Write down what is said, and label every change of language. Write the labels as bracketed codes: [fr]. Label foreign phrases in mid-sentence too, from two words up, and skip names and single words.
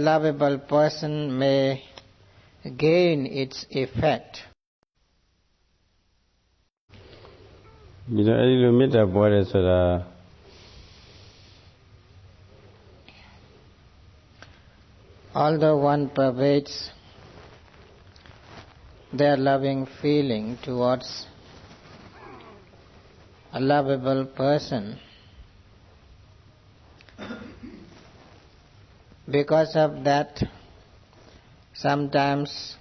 [en] lovable person may gain its effect. [my] ဒီတော့အဲဒီလိုမေတ္တာပွားတယ်ဆိုတာ [en] although one pervades their loving feeling towards a lovable person, because of that sometimes